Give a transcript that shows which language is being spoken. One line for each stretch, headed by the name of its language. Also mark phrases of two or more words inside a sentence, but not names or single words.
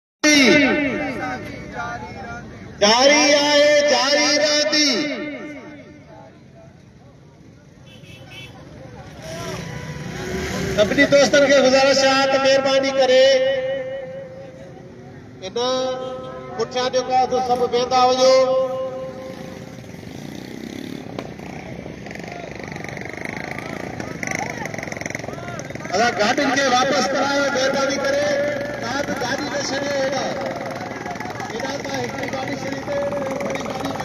Sindhi: जारी आहे जारी रहंदी। सभिनी दोस्तनि खे गुज़ारिश आहे त महिरबानी करे इन पुठियां जेको आहे सभु वेंदा वञो। अगर गाड़ी के वापस करायो मेहरबानी करे तव्हां बि गाड़ी न छॾियो हेॾा हेॾा तव्हां हिकिड़ी गाड़ी छॾी ते वॾी गाड़ी